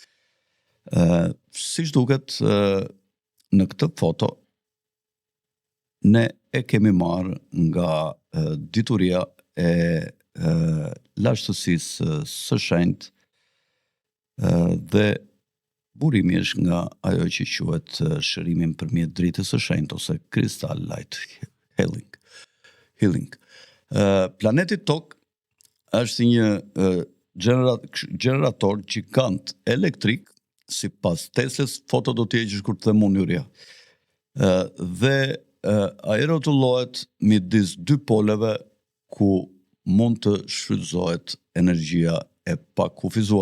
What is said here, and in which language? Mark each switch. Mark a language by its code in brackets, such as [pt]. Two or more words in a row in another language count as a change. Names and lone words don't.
[sq] Siç duket në këtë foto, ne e kemi marrë nga dituria e lashtësisë së shenjtë dhe burimi është nga ajo që quhet shërimi nëpërmjet dritës së shenjtë ose [en] crystal light healing. [sq] Planeti Tokë është një gjenerator gjigant elektrik, sipas Teslës. Foto do të heqësh kur të them unë Juria. Dhe ai rrotullohet midis dy poleve ku mund të shfrytëzohet energjia e pakufizuar.